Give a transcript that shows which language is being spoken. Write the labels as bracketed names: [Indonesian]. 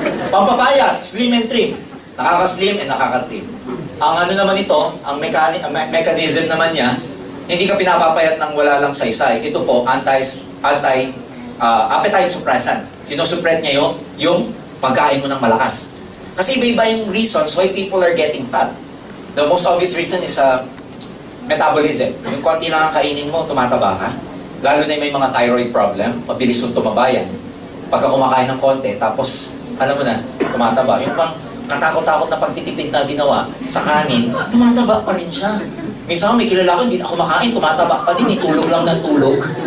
[Filipino] Pampapayat, [English] slim and trim. [Filipino] Nakaka-slim and nakaka-trim. Ang ano naman ito, ang mechanism naman niya, hindi ka pinapapayat ng wala lang saysay. Ito po, [English] appetite suppressant. [Filipino] Sinusupret niya yung pagkain mo ng malakas. Kasi iba-iba yung [English] reasons why people are getting fat. The most obvious reason is metabolism. [Filipino] Yung konti lang ang kainin mo, tumataba ka. Lalo na may mga [English] thyroid problem, [Filipino] mabilis yung tumaba yan. Pagka kumakain ng konti, tapos, alam mo na, tumataba. Yung pang katakot-takot na pagtitipid na ginawa sa kanin, tumataba pa rin siya. Minsan may kilala ko, hindi na kumakain, tumataba pa din, tulog lang ng tulog.